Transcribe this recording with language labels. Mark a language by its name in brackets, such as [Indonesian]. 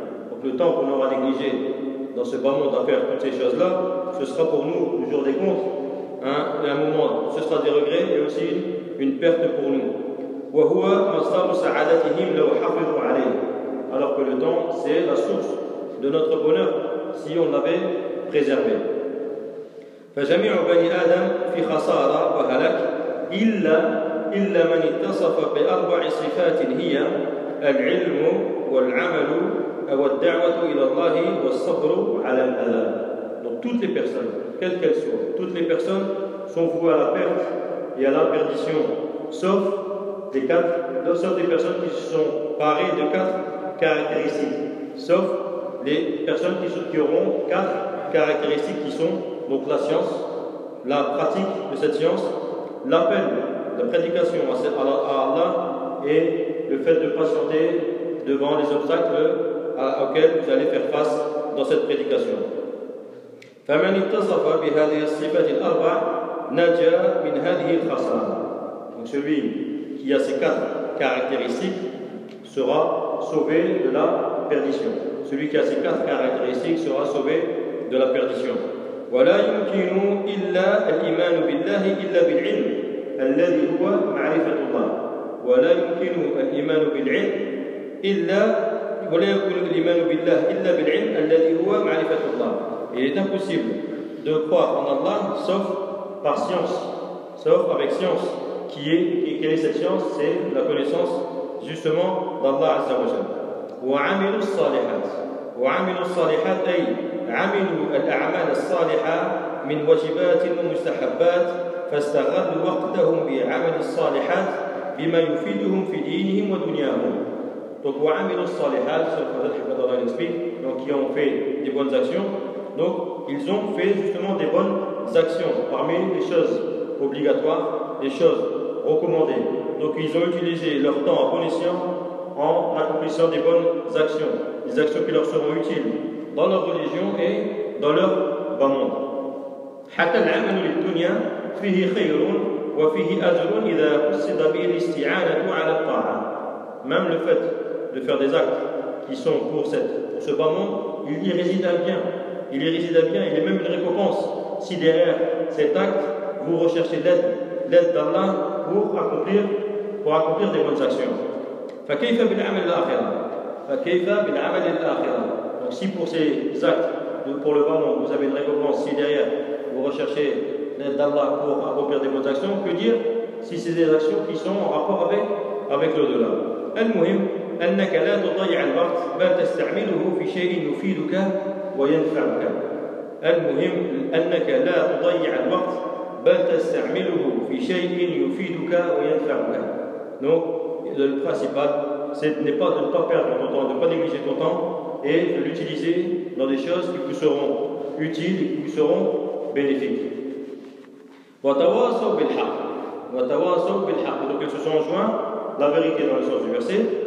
[French] Donc le temps qu'on aura négligé dans ce bas monde à faire toutes ces choses-là, ce sera pour nous le jour des comptes, un moment, ce sera des regrets et aussi une perte pour nous. [Arabic] وَهُوَ مَصْدَرُ سَعَادَتِهِمْ لَوْ حَفِظُوا عَلَيْهِ. [French] Alors que le temps, c'est la source de notre bonheur si on l'avait préservé. [Arabic] فَجَمِعُ بَنِي آدَمْ فِي خَسَارَةً وَهَلَكٍ إلا من اتصف بأربع صفات هي العلم والعمل والدعوة إلى الله والصبر على الأذى. [French] Donc toutes les personnes, quelles qu'elles soient, toutes les personnes sont voués à la perte et à la perdition, sauf les quatre, sauf des personnes qui sont parées de quatre caractéristiques, sauf les personnes qui auront quatre caractéristiques qui sont donc la science, la pratique de cette science, l'appel, la prédication à Allah et le fait de patienter devant les obstacles auxquels vous allez faire face dans cette prédication. [Arabic] فمن اتصف بهذه الصفات الأربع نجا من هذه الخسارة. [French] Donc celui qui a ces quatre caractéristiques sera sauvé de la perdition. Celui qui a ces quatre caractéristiques sera sauvé de la perdition. [Arabic] ولا يمكن إلا الإيمان بالله إلا بالعلم الذي هو معرفة الله. ولا يمكن الإيمان بالعلم إلا ولا يكون الإيمان بالله إلا بالعلم الذي هو معرفة الله. [French] Il est impossible de croire en Allah sauf par science, sauf avec science. Qui est, et quelle est cette science? C'est la connaissance justement d'Allah Azza wa Jal. [Arabic] وعملوا الصالحات وعملوا الصالحات أي عملوا الأعمال الصالحة من واجبات ومستحبات فاستغلوا وقتهم بعمل الصالحات بما يفيدهم في دينهم ودنياهم. [French] Donc [Arabic] وعملوا الصالحات, [French] sauf par le fait d'Allah Azza wa Jal, donc qui ont fait des bonnes actions. Donc, ils ont fait justement des bonnes actions parmi les choses obligatoires, les choses recommandées. Donc, ils ont utilisé leur temps à bon escient en accomplissant des bonnes actions, des actions qui leur seront utiles dans leur religion et dans leur bas monde. [Arabic] حتى العمل للدنيا فيه خير وفيه أجر إذا قصد به الاستعانة على الطاعة. [French] Même le fait de faire des actes qui sont pour ce bas monde, il y réside un bien. Il y réside un bien, il est même une récompense si derrière cet acte vous recherchez l'aide d'Allah pour accomplir des bonnes actions. [Arabic] فكيف بالعمل الآخرة؟ فكيف بالعمل الآخرة؟ [French] Donc si pour ces actes, pour le bas monde, vous avez une récompense si derrière vous recherchez l'aide d'Allah pour accomplir des bonnes actions, que dire si c'est des actions qui sont en rapport avec l'au-delà. [Arabic] المهم أنك لا تضيع الوقت بل تستعمله في شيء يفيدك وينفعك. المهم أنك لا تضيع الوقت بل تستعمله في شيء يفيدك وينفعك. [French] Donc le principal, ce n'est pas de ne pas perdre ton temps, de ne pas négliger ton temps et de l'utiliser dans des choses qui vous seront utiles, qui vous seront bénéfiques. [Arabic] وتواصوا بالحق. وتواصوا بالحق. [French] Donc ils se sont joints la vérité dans le sens du verset.